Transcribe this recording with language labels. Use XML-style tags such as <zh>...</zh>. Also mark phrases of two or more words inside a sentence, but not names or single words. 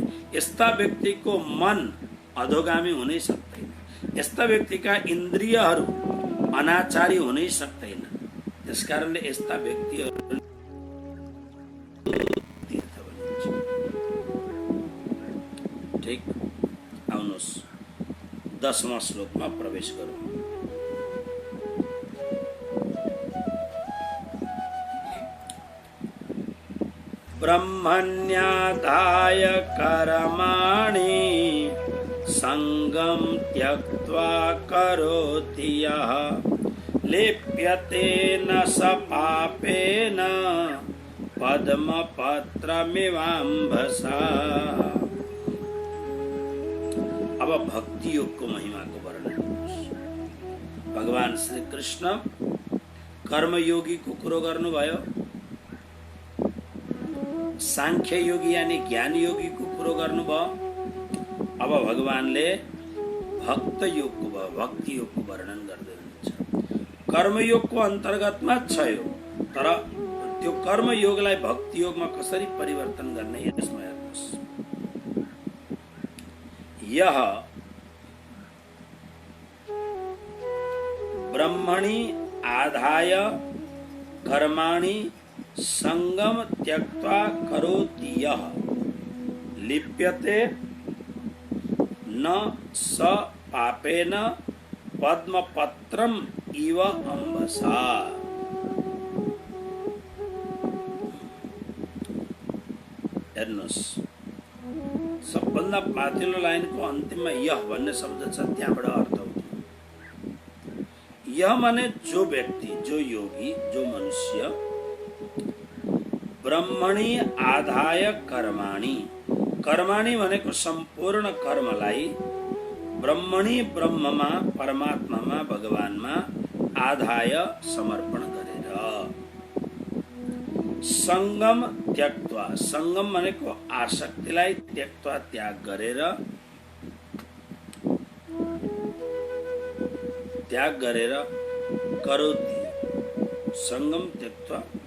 <ne>यस्ता व्यक्तिको मन अधोगामी हुनै सक्दैन, यस्ता व्यक्तिका इन्द्रियहरू अनाचारी हुनै सक्दैन। त्यसकारणले यस्ता व्यक्तिहरू तीर्थ भनिन्छ। ठिक, आउनुहोस् 10वां श्लोकमा प्रवेश गरौँ।</ne> <sa>ब्रह्मण्यादाय कर्माणि संगम त्यक्त्वा करोति यः लिप्यते न स पापेन पद्मपत्रमिवाम्भसा।</sa> <ne>अब भक्ति योग को महिमा को वर्णन। भगवान श्री कृष्ण कर्मयोगी को कुरो गर्नुभयो, सांख्य योगी यानी ज्ञान योगी को कुरो गर्नुभयो। अब भगवानले भक्त योग को, भक्ति योग को वर्णन गर्दै हुनुहुन्छ। कर्मयोग को अन्तर्गतमा छ यो, तर त्यो कर्मयोगलाई भक्ति योगमा कसरी परिवर्तन गर्ने यसमा हेर्नुहोस्।</ne> <sa>यह ब्रह्मणि आधाय कर्माणि संगम त्यक्त्वा करोति यः लिप्यते न स पापेन पद्मपत्रम इव अम्बसा।</sa> <ne>हेर्नुहोस्, सबभन्दा माथिल्लो लाइनको अन्तिममा यह भन्ने शब्द छ, त्यहाँबाट अर्थ हो। यह माने जो व्यक्ति, जो योगी, जो मनुष्य</ne> <sa>ब्रह्मणि आधाय कर्माणि,</sa> <ne>कर्माणि भनेको सम्पूर्ण कर्मलाई ब्रह्मणि ब्रह्ममा, परमात्मामा, भगवानमा आधाय समर्पण गरेर</ne> <sa>संगम त्यक्त्वा,</sa> <ne>संगम भनेको आसक्तिलाई त्यक्त्वा त्याग गरेर करोति,</ne> <sa>संगम त्यक्त्वा</sa>